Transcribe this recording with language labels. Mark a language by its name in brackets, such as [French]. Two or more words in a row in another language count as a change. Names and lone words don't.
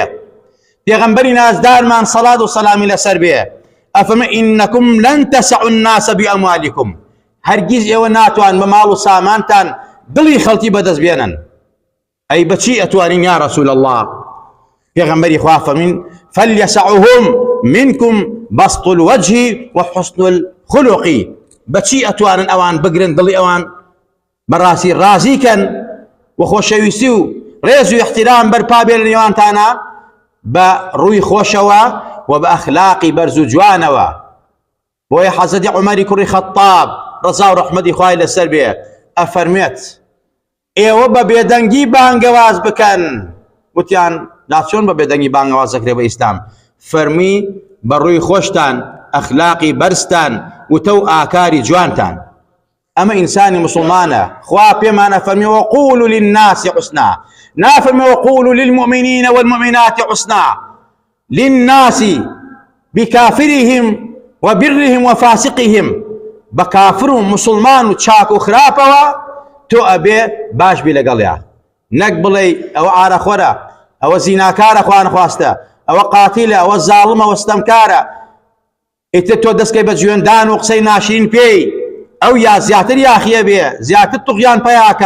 [Central Kurdish] پێغەمبەری نازدارمان سەڵات و سەلامی لەسەر بێ ئەفەرمێ [Arabic] ئینەکم لەن تەسعوا الناس بئەموالکم، [Central Kurdish] هەرگیز ئێوە ناتوان بە ماڵ و سامانتان دڵی خەڵکی بەدەست بێنن. ئەی بەچی ئەتوانین [Arabic] یا رەسوول الله؟ [Central Kurdish] پێغەمبەری خوا فەرمین [Arabic] فەلیەسعهم منکم بەسط الوجه وحسن الخلق، [Central Kurdish] بەچی ئەتوانن ئەوان بگرن دڵی ئەوان بەڕاستی ڕازیکەن و خۆشەویستی و ڕێز و احترام بەرپا بێ لە نێوانتانە بە ڕووی خۆشەوە و بە ئەخلاقی بەرز و جوانەوە. بۆیە حەزەتی عومەری کوڕی خەتاب ڕەزا و ڕەحمەتی خوای لەسەر بێ ئەفەرمێت ئێوە بە بێدەنگی بانگەواز بکەن. وتیان لا چۆن بە بێدەنگی بانگەواز دەکرێت بە ئیسلام؟ فەرمی بە ڕووی خۆشتان، ئەخلاقی بەرزتان، وتە و ئاکاری جوانتان. ئەمە ئینسانی مسلمانە. خوا پێمانە فەرمی [Arabic] وەقولوا للناس حسنا، [Central Kurdish] نافەرمێ [Arabic] وەقولوا للمؤمنین والمؤمنات حسنا. للناس بكافرهم وبرهم وفاسقهم، [Central Kurdish] بكافر مسلمان و چاک و خراپەوە تۆ ئەبێ باش بی لەگەڵیا، نەک بڵێ ئەوە ئارەخۆرە، ئەوە زیناکارە خوا نەخواستە، ئەوە قاتیلە، ئەوە زاڵمە، ئەوە ستەمکارە، ئیتر تۆ دەستکەی بە جوێندان و قسەی ناشرین پێی، ئەو یا زیاتر یاخیە بێ، زیاتر توغیان پێیاکە.